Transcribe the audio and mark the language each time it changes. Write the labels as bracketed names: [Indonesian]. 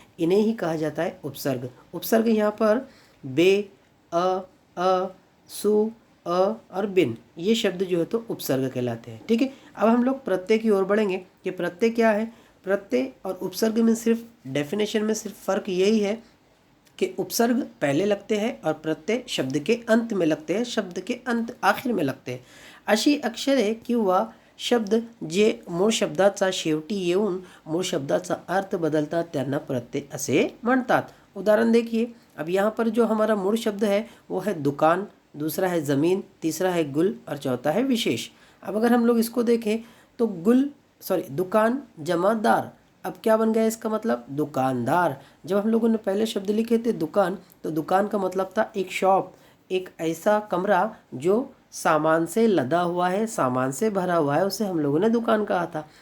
[Hindi] इन्हें ही कहा जाता है उपसर्ग। उपसर्ग यहाँ पर बे, अ, सु, अ और बिन, ये शब्द जो है तो उपसर्ग कहलाते हैं। ठीक है, अब हम लोग प्रत्यय की ओर बढ़ेंगे कि प्रत्यय क्या है। प्रत्यय और उपसर्ग में सिर्फ डेफिनेशन में सिर्फ फ़र्क यही है कि उपसर्ग पहले लगते हैं और प्रत्यय शब्द के अंत में लगते हैं, शब्द के अंत आखिर में लगते हैं। [Marathi] अशी अक्षरे किंवा शब्द जे मूळ शब्दाचा शेवटी येऊन मूळ शब्दाचा अर्थ बदलतात त्यांना प्रत्यय असे म्हणतात। [Hindi] उदाहरण देखिए, अब यहाँ पर जो हमारा मूल शब्द है वो है दुकान, दूसरा है ज़मीन, तीसरा है गुल और चौथा है विशेष। अब अगर हम लोग इसको देखें तो दुकान जमा दार, अब क्या बन गया इसका मतलब दुकानदार। जब हम लोगों ने पहले शब्द लिखे थे दुकान, तो दुकान का मतलब था एक शॉप, एक ऐसा कमरा जो सामान से लदा हुआ है, सामान से भरा हुआ है, उसे हम लोगों ने दुकान कहा था।